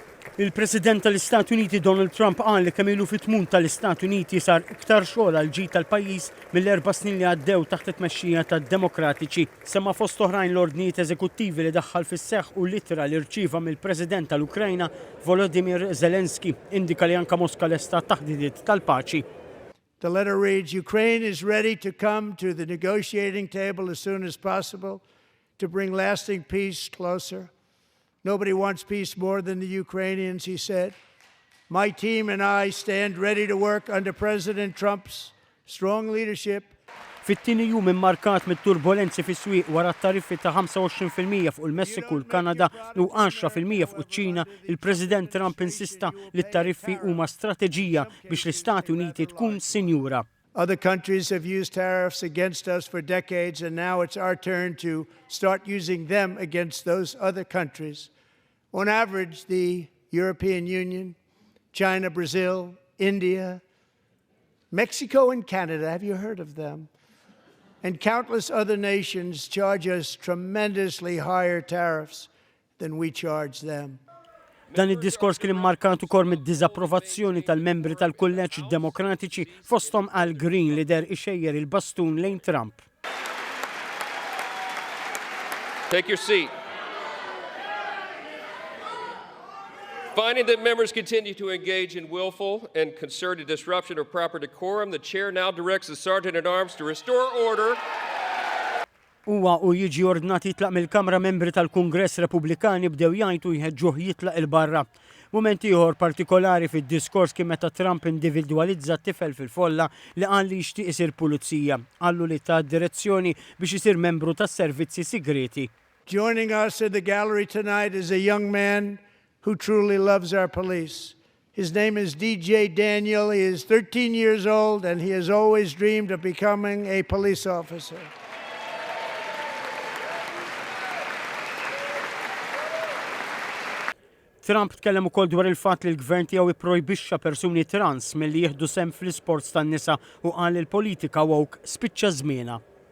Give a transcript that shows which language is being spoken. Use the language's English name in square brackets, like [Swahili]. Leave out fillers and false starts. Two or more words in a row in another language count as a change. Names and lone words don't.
[Maltese] Il-President tal-Istati Uniti Donald Trump qal li kemm ilu fit-tmum tal-Istati Uniti sar iktar xogħol għal ġid tal-pajjiż mill-4 snin li għaddew taħt it-tmexxija tad-Demokratiċi. Semma fost oħrajn l-ordnijiet eżekuttivi li daħħal fis-seħħ u l-ittra li rċieva mill-President tal-Ukrajna Volodymyr Zelensky indika li anke Mosca lesta taħdidiet tal-paċi. [English] The letter reads, Ukraine is ready to come to the negotiating table as soon as possible to bring lasting peace closer. Nobody wants peace more than the Ukrainians, he said. My team and I stand ready to work under President Trump's strong leadership. [Maltese] Fit-tieni jum immarkat mit-turbulenzi fis-swieq wara t-tariffi ta' 25% fuq il-Messiku, l-Kanada u 10% fuq iċ-Ċina, il-President Trump insista li t-tariffi huma strateġija biex l-Istati Uniti tkun sinjura. [English] Other countries have used tariffs against us for decades, and now it's our turn to start using them against those other countries. On average, the European Union, China, Brazil, India, Mexico and Canada, have you heard of them? And countless other nations charge us tremendously higher tariffs than we charge them. [Maltese] Dan id-diskors kien immarkat ukoll mid-diżapprovazzjoni tal-membri tal-Kulleġġ Demokratiċi fosthom Al Green li der ixejjer il-bastun lejn Trump. [English] Take your seat. Finding that members continue to engage in willful and concerted disruption of proper decorum, the chair now directs the Sergeant-at-Arms to restore order. [Maltese] Huwa u jiġi ordnat jitlaq mill-Kamra membri tal-Kungress Repubblikani bdew jgħidu jħeġġuh jitlaq il-barra. Mument ieħor partikolari fid-diskors kien meta Trump individwalizza t-tifel fil-folla li qal li jixtieq isir pulizija. Qallu li ta' direzzjoni biex isir membru tas-servizzi segreti. [English] Joining us in the gallery tonight is a young man who truly loves our police. His name is DJ Daniel. He is 13 years old and he has always dreamed of becoming a police officer. [Maltese] Trump tkellem ukoll dwar il-fatt li l-gvern tiegħu ipprojbixxa persuni trans milli jieħdu sehem fl-isports tan-nisa u qal il-politika woke spiċċa żmienha.